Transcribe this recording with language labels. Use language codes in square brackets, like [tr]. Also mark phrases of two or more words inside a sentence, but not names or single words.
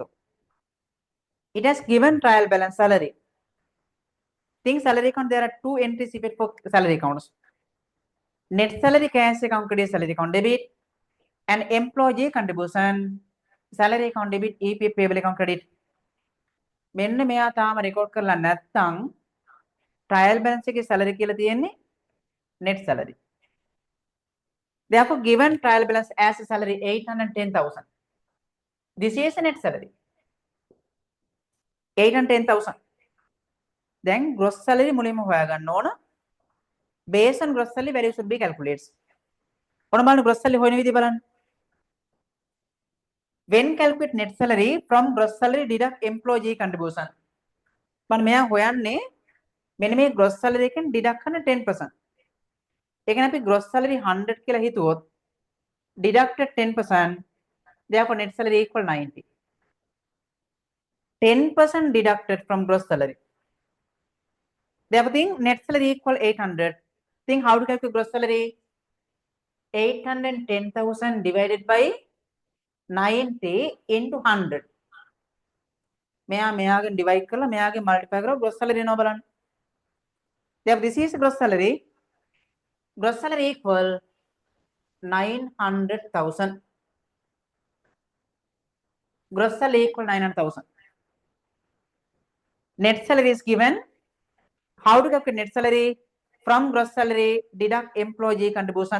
[en] It has given trial balance salary. Think salary account, there are two entries effect for salary accounts. Net salary cash account credit, salary account debit, and employee contribution salary account debit EPF payable account credit. [si] මෙන්න මෙයා තාම රෙකෝඩ් කරලා නැත්නම් [en] trial balance [si] එකේ salary කියලා තියෙන්නේ [en] net salary. Therefore given trial balance as a salary 810,000. This is a net salary 810,000. Then gross salary [si] මුලින්ම හොයාගන්න ඕන. [en] Based on gross salary value should be calculated. [si] ඔන්න බලන්න [en] gross salary [si] හොයන විදිය බලන්න. [en] When calculate net salary from gross salary deduct employee contribution. [si] බලන්න මෙයා හොයන්නේ මෙන්න මේ [en] gross salary [si] එකෙන් deduct කරන 10%. ඒ කියන්නේ අපි [en] gross salary 100 [si] කියලා හිතුවොත් [en] deducted 10%, therefore net salary equal 90. 10% deducted from gross salary. Therefore think net salary equal 800. Think how to calculate gross salary. 810,000 divided by 90 into 100. [si] මෙයාගෙන් divide කරලා මෙයාගෙන් multiply කරලා [en] gross salary [si] එනවා බලන්න. [en] Therefore this is gross salary. Gross salary equal 900,000. Gross salary equal 900,000. Net salary is given. How to calculate net salary? From gross salary deduct employee contribution.